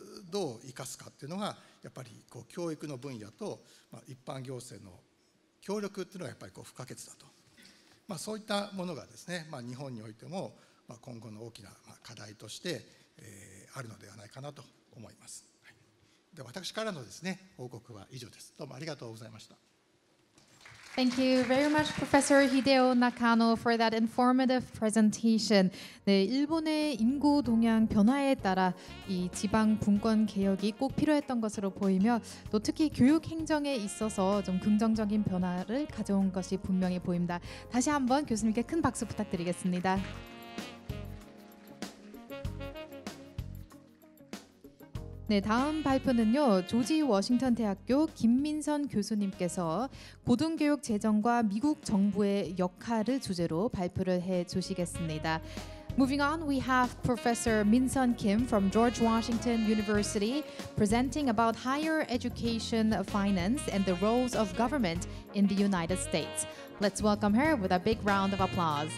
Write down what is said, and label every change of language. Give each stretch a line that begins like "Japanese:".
Japanese: どう生かすかっていうのがやっぱり教育の分野と一般行政の協力っていうのがやっぱり不可欠だと、そういったものがですね、日本においても今後の大きな課題としてあるのではないかなと思います。で、私からのですね報告は以上です。どうもありがとうございました。
English: Thank you very much, Professor Hideo Nakano, for that informative presentation.
Korean: 네, 일본의 인구 동향 변화에 따라 이 지방 분권 개혁이 꼭 필요했던 것으로 보이며, 또 특히 교육 행정에 있어서 좀 긍정적인 변화를 가져온 것이 분명히 보입니다. 다시 한번 교수님께 큰 박수 부탁드리겠습니다. 네, 다음 발표는요, 조지 워싱턴 대학교 김민선 교수님께서 고등교육 재정과 미국 정부의 역할을 주제로 발표를 해 주시겠습니다.
English: Moving on, we have Professor Min-sun Kim from George Washington University presenting about higher education finance and the roles of government in the United States. Let's welcome her with a big round of applause.